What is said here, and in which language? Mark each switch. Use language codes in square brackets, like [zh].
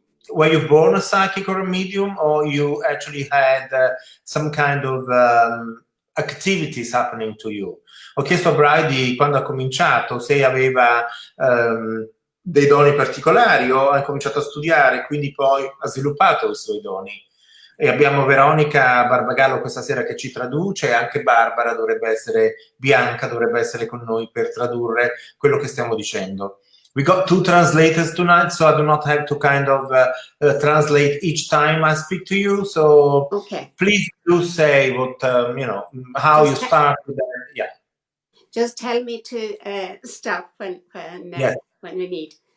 [en] were you born a psychic or a medium, or you actually had some kind of activities happening to you? [it] Ho chiesto a Bridie quando ha cominciato se aveva dei doni particolari o ha cominciato a studiare, quindi poi ha sviluppato i suoi doni. E abbiamo Veronica Barbagallo questa sera che ci traduce, e anche Barbara Bianca dovrebbe essere con noi per tradurre quello che stiamo dicendo. [en] We got two translators tonight, so I do not have to kind of translate each time I speak to you. So okay. Please do say what, how you started. Yeah. Just tell me to stop when we need.